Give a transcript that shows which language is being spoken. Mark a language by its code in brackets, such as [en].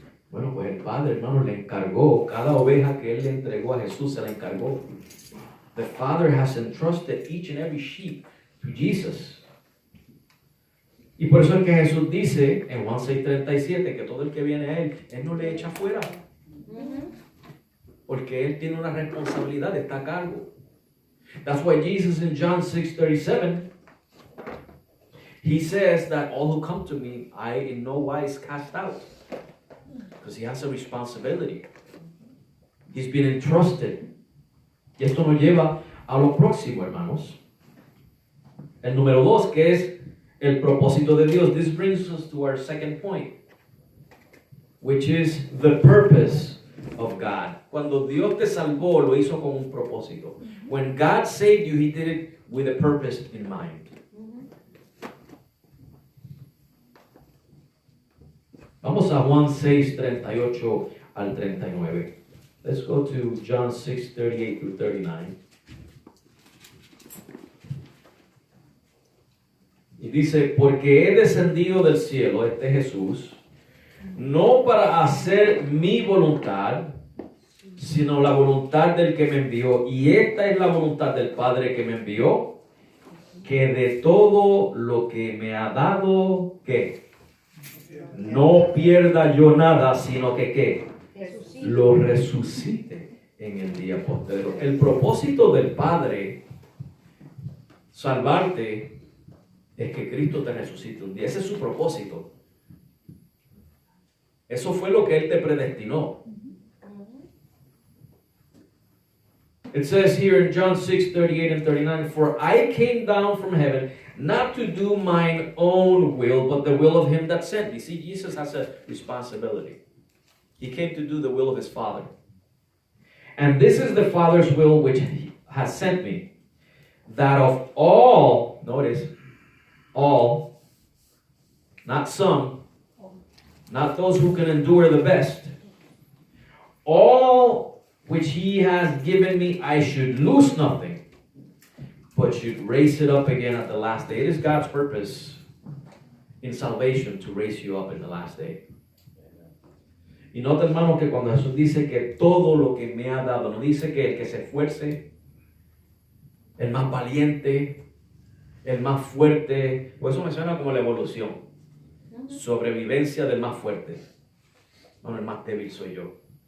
[es] Bueno, pues el Padre, hermano, le encargó, cada oveja que Él le entregó a Jesús, se la encargó. [en] The Father has entrusted each and every sheep to Jesus. [es] Y por eso es que Jesús dice en Juan 6:37 que todo el que viene a Él no le echa fuera. Porque Él tiene una responsabilidad, está a cargo. [en] That's why Jesus in John 6:37, He says that all who come to me, I in no wise cast out. Because He has a responsibility. He's been entrusted. [es] Y esto nos lleva a lo próximo, hermanos. El número 2, que es el propósito de Dios. [en] This brings us to our second point, which is the purpose of God. [es] Cuando Dios te salvó, lo hizo con un propósito. [en] When God saved you, He did it with a purpose in mind. [es] Vamos a Juan 6:38 al 39. [en] Let's go to John 6:38 through 39. [es] Y dice, porque he descendido del cielo, este Jesús, no para hacer mi voluntad, sino la voluntad del que me envió. Y esta es la voluntad del Padre que me envió, que de todo lo que me ha dado, ¿qué? No pierda yo nada, sino que ¿qué? Lo resucite en el día postrero. El propósito del Padre, salvarte, es que Cristo te resucite un día. Ese es su propósito. Eso fue lo que Él te predestinó. [en] It says here in John 6:38 and 39, for I came down from heaven not to do mine own will, but the will of Him that sent me. See, Jesus has a responsibility. He came to do the will of His Father. And this is the Father's will which has sent me, that of all, notice, all, not some, not those who can endure the best, all which He has given me, I should lose nothing, but should raise it up again at the last day. It is God's purpose in salvation to raise you up in the last day. [es] Y nota, hermano, que cuando Jesús dice que todo lo que me ha dado, no dice que el que se esfuerce, el más valiente, el más fuerte, pues eso me suena como la evolución. Sobrevivencia del más fuerte. Bueno, el más débil soy yo.